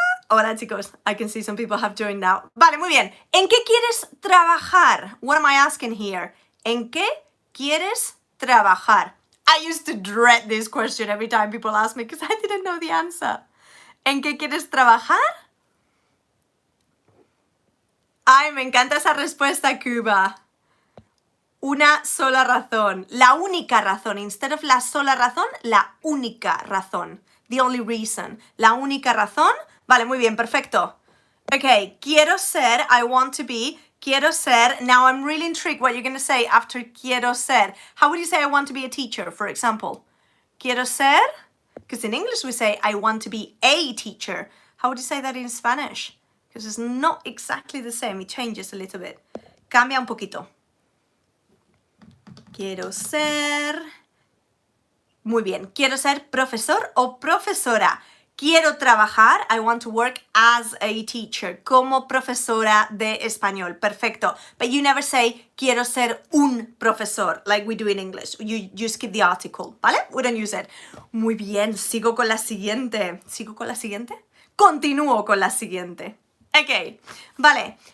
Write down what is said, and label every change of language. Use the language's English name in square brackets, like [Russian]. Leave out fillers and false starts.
[Spanish] Hola chicos, [English] I can see some people have joined now. [Spanish] Vale, muy bien. ¿En qué quieres trabajar? [English] What am I asking here? [Spanish] ¿En qué quieres trabajar? [English] I used to dread this question every time people ask me because I didn't know the answer. [Spanish] ¿En qué quieres trabajar? Ay, me encanta esa respuesta, Cuba. Una sola razón. La única razón. [English] Instead of [Spanish] la sola razón, la única razón. [English] The only reason. [Spanish] La única razón. Vale, muy bien, perfecto. [English] Okay, [Spanish] quiero ser, [English] I want to be, quiero ser. Now I'm really intrigued what you're going to say after [Spanish] quiero ser. [English] How would you say I want to be a teacher, for example? [Spanish] Quiero ser, [English] because in English we say I want to be a teacher. How would you say that in Spanish? Because it's not exactly the same. It changes a little bit. [Spanish] Cambia un poquito. Quiero ser. Muy bien. Quiero ser profesor o profesora. Quiero trabajar. [English] I want to work as a teacher. [Spanish] Como profesora de español. [English] Perfecto. But you never say [Spanish] quiero ser un profesor [English] like we do in English. You skip the article. [Spanish] ¿Vale? [English] We don't use it. [Spanish] Muy bien. Sigo con la siguiente. ¿Sigo con la siguiente? Continúo con la siguiente. Ok. Vale.